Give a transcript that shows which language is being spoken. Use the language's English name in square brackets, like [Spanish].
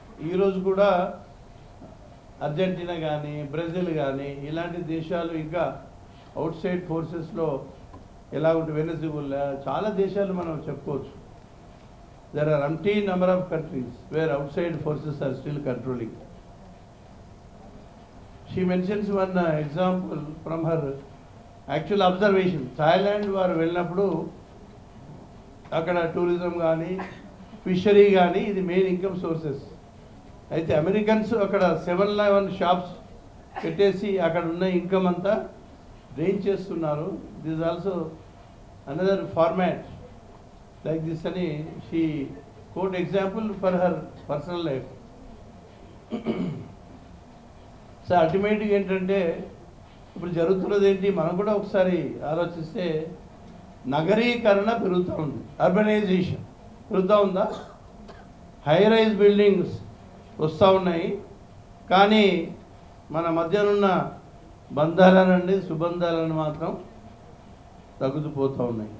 [Telugu] ఈరోజు కూడా అర్జెంటీనా కానీ బ్రెజిల్ కానీ ఇలాంటి దేశాలు ఇంకా అవుట్ సైడ్ ఫోర్సెస్లో ఎలా ఉంటుంది, వెనెజులా, చాలా దేశాలు మనం చెప్పుకోవచ్చు. [English] There are umpteen number of countries where outside forces are still controlling. She mentions one example from her actual observation. [Telugu] Thailand వారు వెళ్ళినప్పుడు అక్కడ టూరిజం కానీ ఫిషరీ కానీ ఇది మెయిన్ ఇన్కమ్ సోర్సెస్. అయితే అమెరికన్స్ అక్కడ 7-11 షాప్స్ పెట్టేసి అక్కడ ఉన్న ఇన్కమ్ అంతా డ్రైన్ చేస్తున్నారు. [English] this also another format like this [Telugu] ani [English] she quote example for her personal life. [Telugu] So అల్టిమేట్గా ఏంటంటే ఇప్పుడు జరుగుతున్నది ఏంటి, మనం కూడా ఒకసారి ఆలోచిస్తే నగరీకరణ పెరుగుతూ ఉంది, అర్బనైజేషన్ పెరుగుతూ ఉందా? హై రైజ్ బిల్డింగ్స్ వస్తూ ఉన్నాయి, కానీ మన మధ్యనున్న బంధాలనండి సుబంధాలను మాత్రం తగ్గుతూ పోతూ ఉన్నాయి.